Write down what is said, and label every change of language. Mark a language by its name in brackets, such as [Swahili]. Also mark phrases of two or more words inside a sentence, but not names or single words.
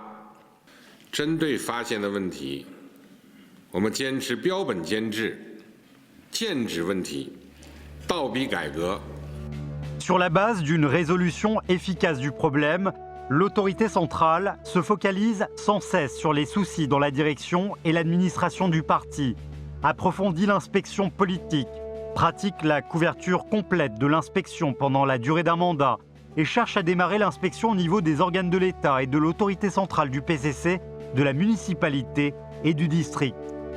[Chinese] 针对发现的问题，我们坚持标本兼治、剑指问题、倒逼改革。 [French] Sur la base d'une résolution efficace du problème, l'autorité centrale se focalise sans cesse sur les soucis dans la direction et l'administration du parti, approfondit l'inspection politique, pratique la couverture complète de l'inspection pendant la durée d'un mandat et cherche à démarrer l'inspection au niveau des organes de l'État et de l'autorité centrale du PCC, de la municipalité et du district.